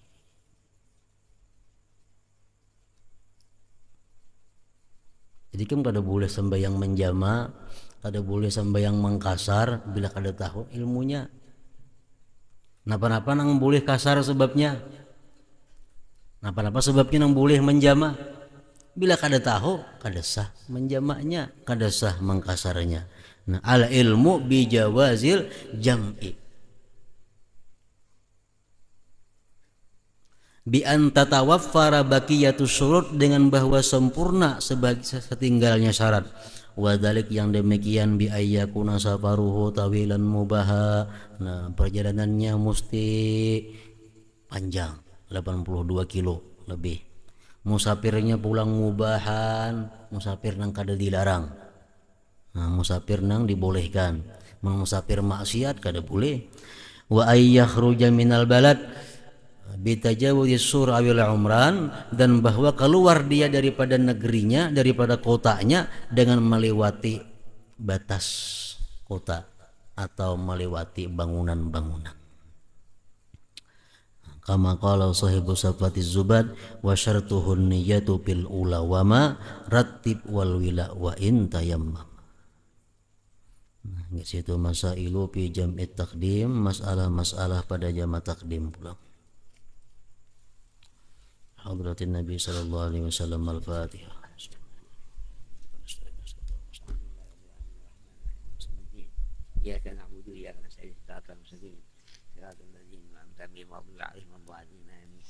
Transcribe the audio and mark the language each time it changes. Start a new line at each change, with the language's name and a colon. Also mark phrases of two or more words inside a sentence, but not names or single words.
Banjar: Jadi kan kada boleh sembahyang menjama, kada boleh sembahyang mengkasar bila kada tahu ilmunya. Napa-napa nang boleh kasar sebabnya, napa-napa sebabnya nang boleh menjama. Bila kada tahu, kada sah menjamaknya, kada sah mengkasarnya.
Arabic: Nah, العلم بجواز الجمع. بأن تتوفر بقية الشروط,
Banjar: dengan bahwa sempurna setinggalnya syarat.
Arabic: وذلك,
Banjar: yang demikian,
Arabic: بأن يكون سفره طويلا مباحا.
Banjar: Nah, perjalanannya mesti panjang, 82 kilo lebih. Musafirnya pulang mubahan, musafir nang kada dilarang. Nah, musafir nang dibolehkan. Musafir maksiat kada boleh.
Arabic: وأن يخرج من البلد بتجاوز سور أو العمران,
Banjar: dan bahwa keluar dia daripada negerinya, daripada kotanya dengan melewati batas kota atau melewati bangunan-bangunan.
Arabic: كما قال صاحب صفوة الزبد وشرطه النية بالأولى وما رتب والولاء وإن تيمم. Nah,
Banjar: di situ
Arabic: مسائل في جمع التقديم,
Banjar: masalah-masalah pada jamak takdim pula.
Arabic: حضرة النبي صلى الله عليه وسلم الفاتحة. إياك نعبد وإياك نستعين اهدنا المستقيم صراط الذين أنعمت عليهم غير المغضوب عليهم ولا الضالين.